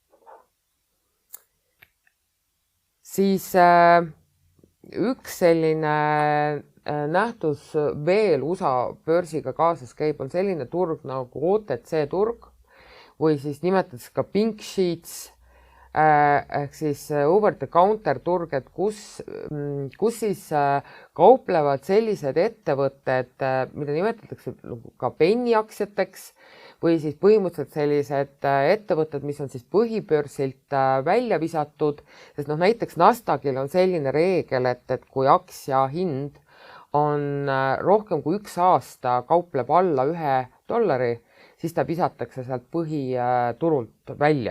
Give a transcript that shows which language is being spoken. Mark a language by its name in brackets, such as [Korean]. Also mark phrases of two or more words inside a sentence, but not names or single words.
[Estonian] Siis üks selline nähtus veel USA börsiga kaasas käib, on selline turg nagu OTC turg või siis nimetatakse ka [English] pink sheets, [Estonian] ehk siis [English] over the counter [Estonian] turg, et kus siis kauplevad sellised ettevõtted, mida nimetatakse ka penniaktsiateks või siis põhimõtteliselt sellised ettevõtted, mis on siis põhibörsilt välja visatud, sest näiteks Nasdaqil on selline reegel, et kui aktsia hind on rohkem kui 1 aasta kaupleb alla $1, siis ta visatakse sealt põhiturult välja.